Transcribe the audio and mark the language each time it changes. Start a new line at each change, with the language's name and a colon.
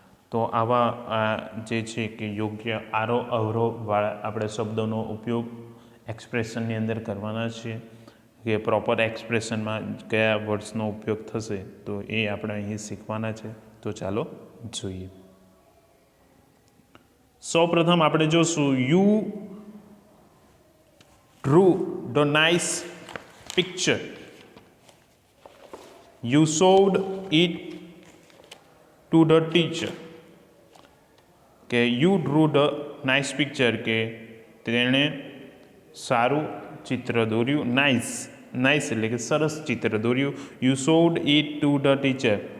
Gujarati: તો આવા જે છે કે યોગ્ય આરોહ અવરોહવાળા આપણે શબ્દોનો ઉપયોગ એક્સપ્રેશનની અંદર કરવાના છીએ કે પ્રોપર એક્સપ્રેશનમાં કયા વર્ડ્સનો ઉપયોગ થશે તો એ આપણે અહીં શીખવાના છે. તો ચાલો જોઈએ. સૌપ્રથમ આપણે જોશું
English: You drew the nice picture. You showed it to the teacher.
Gujarati: કે
English: you drew the nice picture
Gujarati: કે તેણે સારું ચિત્ર દોર્યું. નાઇસ એટલે કે સરસ ચિત્ર દોર્યું.
English: You showed it to the teacher.